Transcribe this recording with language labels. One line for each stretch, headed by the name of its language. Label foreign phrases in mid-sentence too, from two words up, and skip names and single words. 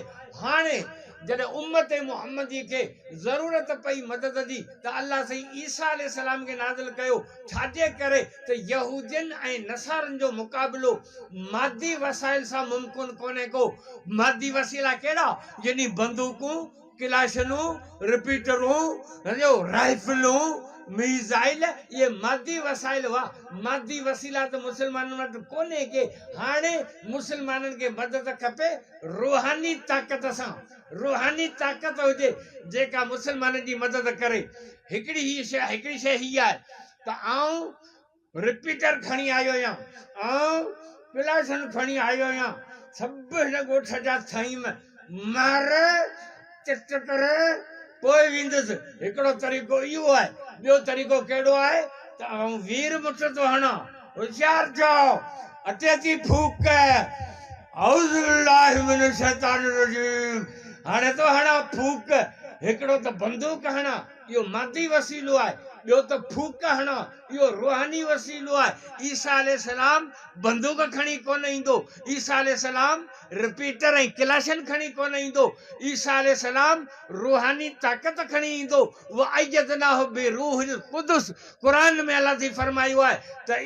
Sindhi: हाणे जॾहिं उम्मत मुहम्मदी खे ज़रूरत पई मदद जी त अल्लाह साईं ईसा अलैहिस्सलाम खे नाज़िल कयो। छाजे करे त यहूदियुनि ऐं नसारनि जो मुक़ाबिलो मादी वसाइल सां मुमकिन कोन्हे को। मादी वसीला कहिड़ा? यानी बंदूकूं, क्लाशनूं, रिपीटरूं, राइफलूं, मिसाइल ये मादी वसाइल हुआ मादी वसीला तो मुसलमानों वटि कोन्हे के हाणे मुसलमाननि खे मदद खपे रूहानी ताक़त सां रूहानी ताक़त हुजे जेका मुसलमाननि जी मदद करे हिकिड़ी शइ हीअ आहे त आउं रिपीटर खणी आयो आहियां आउं प्लासन खणी आयो आहियां सभु हिन ॻोठ जा थईम मार चिट करे पोइ वेंदुसि हिकिड़ो तरीक़ो इहो आहे ॿियो तरीक़ो कहिड़ो आहे त आउं वीर मुठ थो हणां होशियार थियो अचे थी फूक
Arabic: أعوذ بالله من الشيطان الرجيم
Sindhi: हाणे तो हणां फूक हिकिड़ो त बंदूक हणां इहो मादी वसीलो आहे ॿियो त फूक हणां इहो रूहानी वसीलो आहे ईसा अलैहिस्सलाम बंदूक खणी कोन ईंदो ईसा अलैहिस्सलाम रिपीटर ऐं क्लाशन खणी कोन ईंदो ईसा अलैहिस्सलाम रूहानी ताक़त खणी ईंदो
Arabic: و أيدناه بروح القدس
Sindhi: क़ुरान में अल्लाह जी फरमायो आहे त